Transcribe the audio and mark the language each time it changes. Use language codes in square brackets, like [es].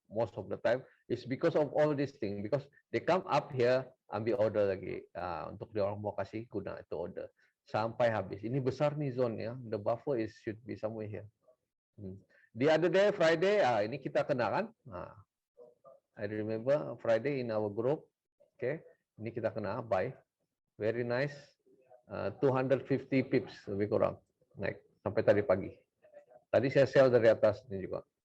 [en] Most of the time, it's because of all these things. Because they come up here, ambil order lagi. [ms] Untuk dia orang mau kasih guna itu order. Sampai habis. Ini besar nih zone ya. [en] The buffer should be somewhere here. The other day, Friday, ini kita kena kan? I remember Friday in our group. [ms] Okay, ini kita kena buy. Very nice. 250 pips lebih kurang naik sampai tadi pagi. Tadi saya sell dari atas ini juga.